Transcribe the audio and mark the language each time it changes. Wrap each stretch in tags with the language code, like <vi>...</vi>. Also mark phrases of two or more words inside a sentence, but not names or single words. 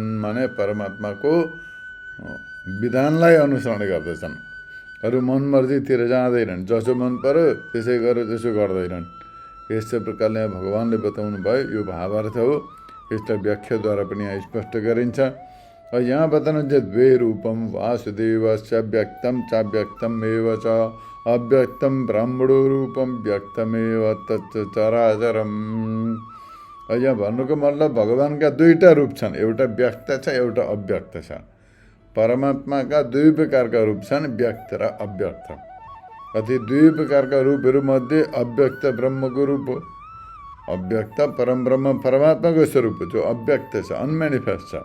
<ne>माने परमात्माको विधानलाई अनुसरण गर्दछन्। अरू मनमर्जीतिर जाँदैनन्, जसो मन पर्यो त्यसै गरेर त्यसो गर्दैनन्। यस्तै प्रकारले भगवानले बताउनु भयो, यो भावार्थ हो। यसलाई व्याख्याद्वारा पनि यहाँ स्पष्ट गरिन्छ। यहाँ बताउनुहुन्छ,</ne> <sa>द्वे रूपम वासुदेवस्य व्यक्तम चाव्यक्तम एव च अव्यक्तम ब्राह्मणो रूपम व्यक्तमेव तच्च चराचरम।</sa> <ne>यहाँ भन्नुको मतलब भगवानका दुईटा रूप छन्, एउटा व्यक्त छ एउटा अव्यक्त छ। परमात्माका दुई प्रकारका रूप छन्, व्यक्त र अव्यक्त। अति दुई प्रकारका रूपहरू मध्ये अव्यक्त ब्रह्मको रूप हो। अव्यक्त परम ब्रह्म परमात्माको स्वरूप हो, जो अव्यक्त छ, अनमेनिफेस्ट छ।</ne>